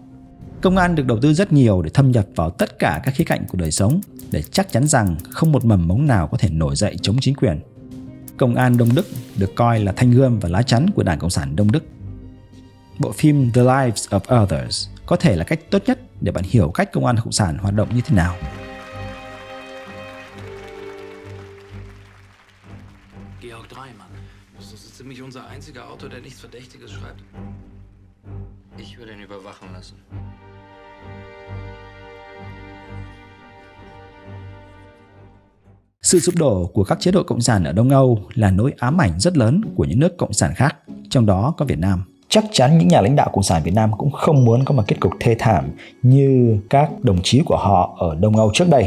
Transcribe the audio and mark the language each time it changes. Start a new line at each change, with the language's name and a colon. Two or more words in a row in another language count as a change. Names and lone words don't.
Vietnamese: Công an được đầu tư rất nhiều để thâm nhập vào tất cả các khía cạnh của đời sống để chắc chắn rằng không một mầm mống nào có thể nổi dậy chống chính quyền. Công an Đông Đức được coi là thanh gươm và lá chắn của Đảng Cộng sản Đông Đức. Bộ phim The Lives of Others có thể là cách tốt nhất để bạn hiểu cách công an cộng sản hoạt động như thế nào.
German: Georg Dreimann. Das ist so ziemlich unser einziger Autor, der nichts Verdächtiges schreibt. Ich würde ihn überwachen lassen.
Vietnamese: Sự sụp đổ của các chế độ cộng sản ở Đông Âu là nỗi ám ảnh rất lớn của những nước cộng sản khác, trong đó có Việt Nam. Chắc chắn những nhà lãnh đạo cộng sản Việt Nam cũng không muốn có một kết cục thê thảm như các đồng chí của họ ở Đông Âu trước đây.